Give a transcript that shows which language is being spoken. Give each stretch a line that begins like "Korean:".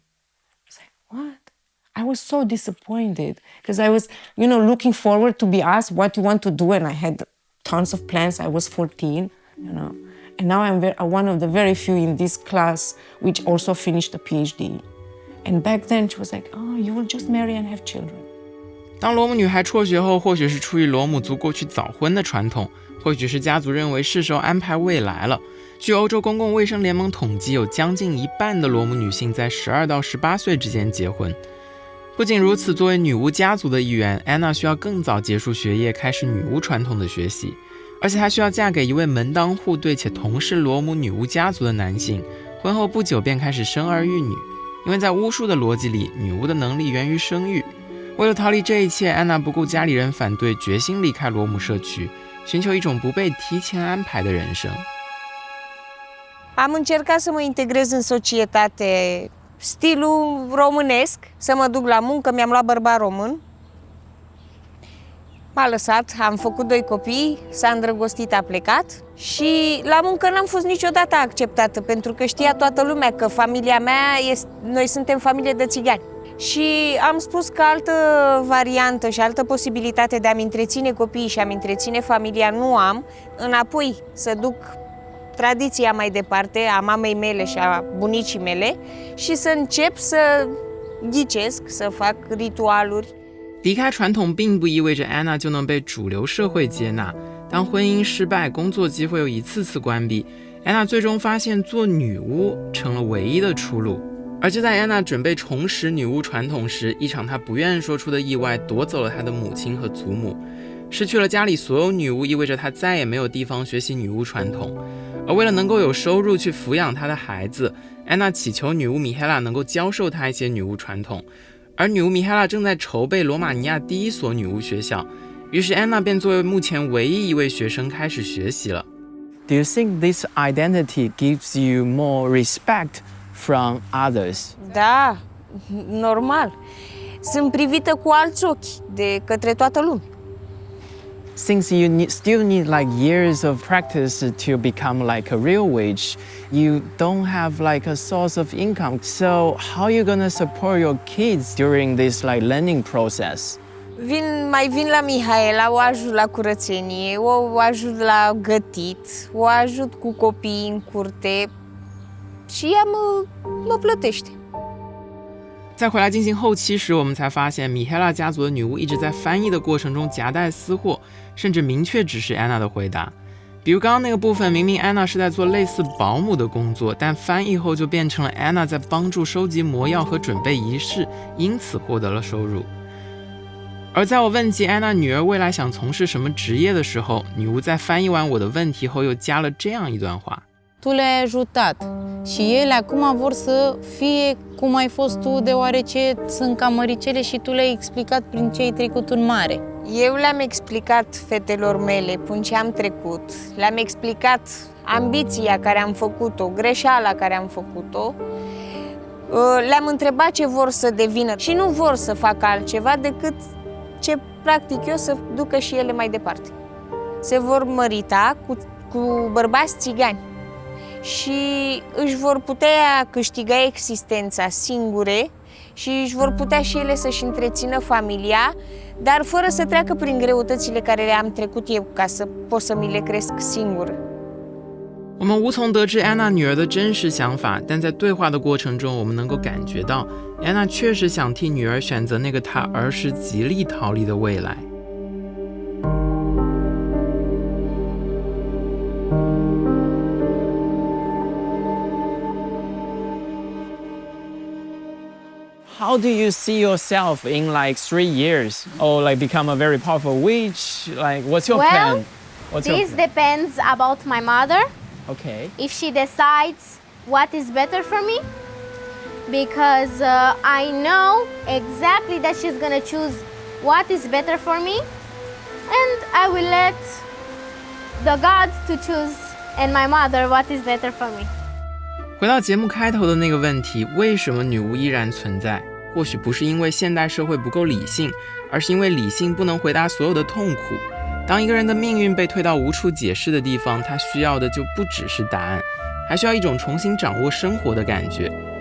English: I was like, what? I was so disappointed because I was, looking forward to be asked what you want to do, and I had tons of plans. I was 14, and now I'm one of the very few in this class which also finished a PhD. And back then she was like, "Oh, you will just marry and have children."
Chinese: 当罗姆女孩辍学后，或许是出于罗姆族过去早婚的传统，或许是家族认为是时候安排未来了。据欧洲公共卫生联盟统计，有将近一半的罗姆女性在12到18岁之间结婚。不仅如此，作为女巫家族的一员，安娜需要更早结束学业，开始女巫传统的学习，而且她需要嫁给一位门当户对且同是罗姆女巫家族的男性。婚后不久便开始生儿育女，因为在巫术的逻辑里，女巫的能力源于生育。为了逃离这一切，安娜不顾家里人反对，决心离开罗姆社区，寻求一种不被提前安排的人生。
Romanian: Am încercat să mă integrez în societate, stilul românesc, să mă duc la muncă, mi-am luat bărbat român. M-a lăsat, am făcut 2 copii, s-a îndrăgostit, a plecat și la muncă n-am fost niciodată acceptată, pentru că știa toată lumea că familia mea, noi suntem familie de țigani. Și am spus că altă variantă și altă posibilitate de a-mi întreține copiii și a-mi întreține familia nu am, înapoi să duc tradiția mai departe a mamei mele și a bunicii mele și să încep să ghicesc, să fac ritualuri.
Chinese: 离开传统并不意味着安娜就能被主流社会接纳。当婚姻失败，工作机会又一次次关闭，安娜最终发现做女巫成了唯一的出路。而就在安娜准备重拾女巫传统时，一场她不愿说出的意外夺走了她的母亲和祖母。失去了家里所有女巫，意味着她再也没有地方学习女巫传统。而为了能够有收入去抚养她的孩子，安娜祈求女巫米海拉能够教授她一些女巫传统。而女巫米海拉正在筹备罗马尼亚第一所女巫学校，于是安娜便作为目前唯一一位学生开始学习了。
English: Do you think this identity gives you more respect from others?
Romanian: Da, normal. Sunt privită cu alți ochi de către toată lumea.
English: Since you still need like years of practice to become like a real witch, you don't have like a source of income. So how are you gonna support your kids during this like learning process?
Romanian: Mai vin la Mihaela, o ajut la curățenie, o ajut la gătit, o ajut cu copiii în curte și ea mă plătește。
Chinese: 在回来进行后期时，我们才发现米海拉家族的女巫一直在翻译的过程中夹带私货，甚至明确指示安娜的回答。比如刚刚那个部分，明明安娜是在做类似保姆的工作，但翻译后就变成了安娜在帮助收集魔药和准备仪式，因此获得了收入。而在我问及安娜女儿未来想从事什么职业的时候，女巫在翻译完我的问题后又加了这样一段话。
Romanian: Tu le-ai ajutat și ele acum vor să fie cum ai fost tu, deoarece sunt ca măricele și tu le-ai explicat prin ce ai trecut în mare. Eu le-am explicat fetelor mele prin ce am trecut, le-am explicat ambiția care am făcut-o, greșeala care am făcut-o, le-am întrebat ce vor să devină și nu vor să facă altceva decât ce practic eu să ducă și ele mai departe. Se vor mărita cu bărbați țigani și își vor putea câștiga existența singure și își vor putea și ele să-și întrețină familia, dar fără să treacă prin greutățile care le-am trecut eu, ca să pot să mi le cresc singură。
Chinese: 我们无从得知安娜女儿的真实想法，但在对话的过程中，我们能够感觉到安娜确实想替女儿选择那个她儿时极力逃离的未来。
English: How do you see yourself in like 3 years? Or like become a very powerful witch? Like what's your plan? This depends about my mother. Okay. If she decides what is better for me, because I know exactly that she's gonna choose what is better for me, and I will let the God to choose and my mother what is better for me.
Chinese: 回到节目开头的那个问题，为什么女巫依然存在？或许不是因为现代社会不够理性，而是因为理性不能回答所有的痛苦。当一个人的命运被推到无处解释的地方，他需要的就不只是答案，还需要一种重新掌握生活的感觉。